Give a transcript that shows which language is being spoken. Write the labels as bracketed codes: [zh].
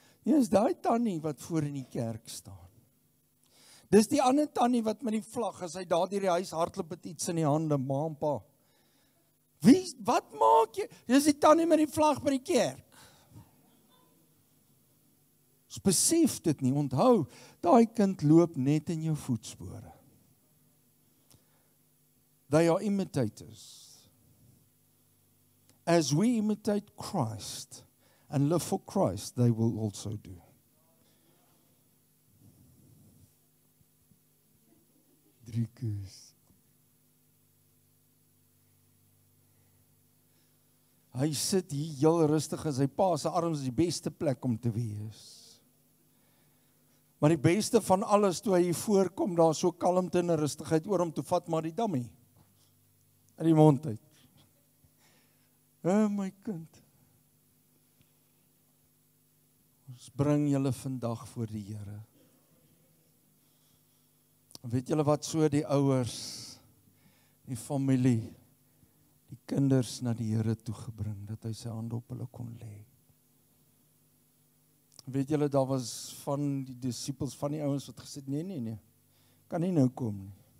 [af] Ja, is daai tannie wat voor in die kerk staan. Dis die ander tannie wat met die vlag, as hy daar deur die huis hardloop met iets in die hande, ma en pa. Wat maak jy? Dis die tannie met die vlag by die kerk. Ons besef dit nie, onthou, daai kind loop net in jou voetspore. [en] They are imitators. As we imitate Christ and live for Christ, they will also do. [af] Driekus. Hy sit hier heel rustig in sy pa se arms, is die beste plek om te wees. Maar die beste van alles, toe hy hier voorkom, daar so kalmte en rustigheid oor hom, toe vat maar die dammie in die mond uit. My kind, ons bring julle vandag voor die Here. En weet julle wat, so die ouers, die familie, die kinders na die Here toegebring, dat hy sy hande op hulle kon lê. Weet julle, daar was van die disippels, van die ouens wat gesê, nee, kan nie nou kom nie.